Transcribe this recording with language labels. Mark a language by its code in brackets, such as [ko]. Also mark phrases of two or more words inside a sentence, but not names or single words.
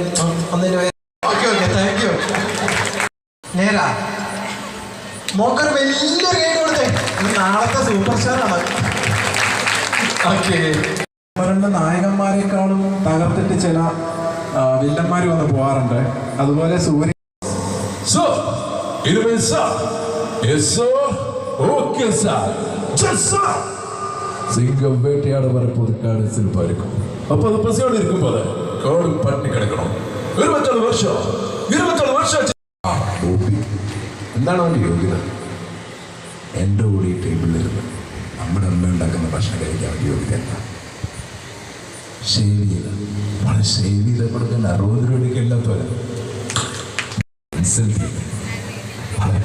[en] okay, thank you. [ml] നേരാ മോക്കൊരു വലിയൊരു ഗൈഡ് കൊടുത്തേ. നാളത്തെ സൂപ്പർ സ്റ്റാറാണ്. ഓക്കെ, നായകന്മാരെക്കാളും തകർത്തിട്ട് ചില വില്ലന്മാർ വന്ന് പോകാറുണ്ട്. അതുപോലെ സൂര്യ [ta] சிங்கம் வேட்டையாட வரப்போது காடு சிறப்பா இருக்கும். அப்போ அது பசியோடு இருக்கும் போல காடு பட்டினி கிடக்கணும். [ml] 24 வருஷம் എന്താണ് വേണ്ടി യോഗ്യത? എൻ്റെ കൂടി ഈ ടേബിളിലിരുന്ന് നമ്മുടെ അമ്മ ഉണ്ടാക്കുന്ന ഭക്ഷണം കഴിക്കാൻ വേണ്ടി യോഗ്യത എന്താ? ഷേവ് ചെയ്ത് കൊടുക്കുന്ന 60 രൂപയ്ക്ക് എല്ലാത്തോലെ അതെ.